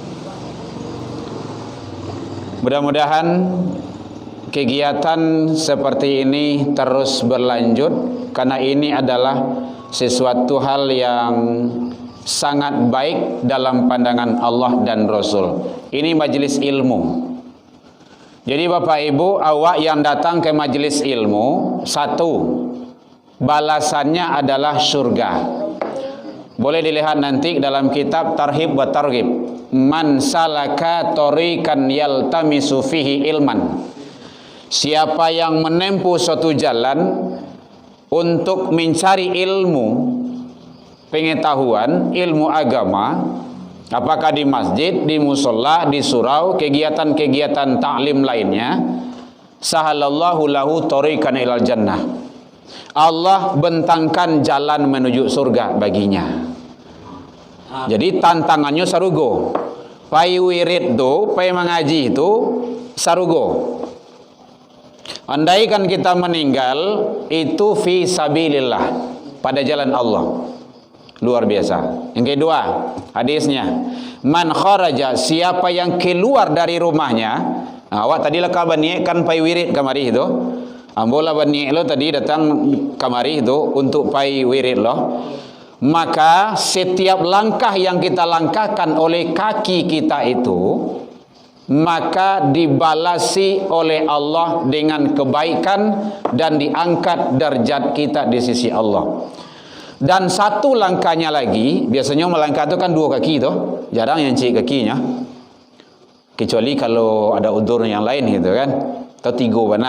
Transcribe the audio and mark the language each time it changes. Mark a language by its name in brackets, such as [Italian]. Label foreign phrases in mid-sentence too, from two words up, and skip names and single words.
[Indonesian] Mudah-mudahan kegiatan seperti ini terus berlanjut, karena ini adalah sesuatu hal yang sangat baik dalam pandangan Allah dan Rasul. Ini majelis ilmu. Jadi Bapak Ibu, awak yang datang ke majelis ilmu, satu, balasannya adalah surga. Boleh dilihat nanti dalam kitab Tarhib wa Targhib. [Arabic] من سلك طريقا يلتمس فيه علما. [Indonesian] Siapa yang menempuh suatu jalan untuk mencari ilmu, pengetahuan, ilmu agama, apakah di masjid, di musola, di surau, kegiatan-kegiatan taklim lainnya, [Arabic] سهل الله له طريقا إلى الجنة. [Indonesian] Allah bentangkan jalan menuju surga baginya. [Minangkabau] Jadi tantangannya sarugo. Pai wirid tu, pai mengaji itu sarugo. [Indonesian] Andaikan kita meninggal itu [Arabic] في سبيل الله, [Indonesian] pada jalan Allah. Luar biasa. Yang kedua, hadisnya, [Arabic] من خرج, [Indonesian] siapa yang keluar dari rumahnya. [Minangkabau] Awak tadi lah kabani kan pai wirid kamari itu. Ambola bani lo tadi datang kamari itu untuk pai wirid lo. [Indonesian] Maka setiap langkah yang kita langkahkan oleh kaki kita itu, maka dibalasi oleh Allah dengan kebaikan dan diangkat derajat kita di sisi Allah. Dan satu langkahnya lagi, biasanya melangkah itu kan dua kaki itu, jarang yang cik kakinya, kecuali kalau ada udur yang lain gitu kan, atau tiga benar.